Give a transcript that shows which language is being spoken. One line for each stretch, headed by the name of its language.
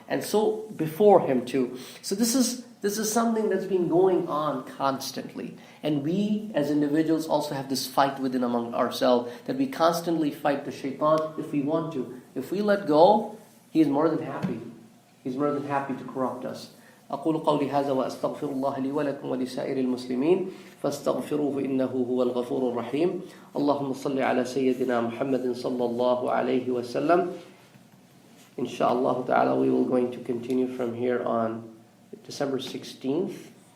English: And so before him too. So this is something that's been going on constantly. And we as individuals also have this fight within among ourselves, that we constantly fight the shaitan if we want to. If we let go, he is more than happy. He's more than happy to corrupt us.
Arabic: أقول قولي هذا وأستغفر الله لي ولكم ولسائر المسلمين فاستغفروه إنه هو الغفور الرحيم. اللهم صل على سيدنا محمد صلى الله عليه وسلم.
English: Inshallah ta'ala, we will going to continue from here on December 16th.